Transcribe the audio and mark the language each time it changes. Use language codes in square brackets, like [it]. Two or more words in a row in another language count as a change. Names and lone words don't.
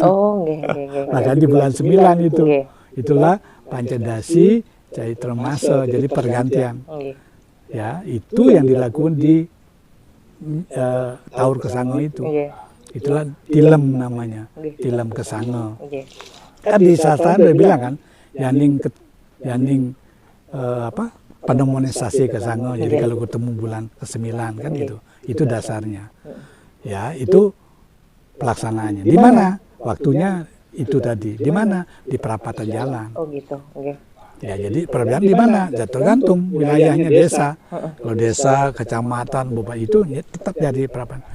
[id] Maka di bulan 9 itu, itulah Pancadasi Chaitra Masa, jadi pergantian. Ya, itu yang dilakukan di Taur Kesango itu. Itulah tilem namanya, tilem kesango. Kan di sastra udah bilang kan, yaning panemonisasi kesango. Jadi kalau ketemu bulan ke-9 kan itu dasarnya. Ya itu pelaksanaannya. Di mana waktunya itu tadi? Di mana? Di perapatan jalan. Oh gitu. Ya jadi perapatan di mana? Ya, tergantung wilayahnya desa. Kalau desa, kecamatan, bupati itu ya, tetap jadi perapatan.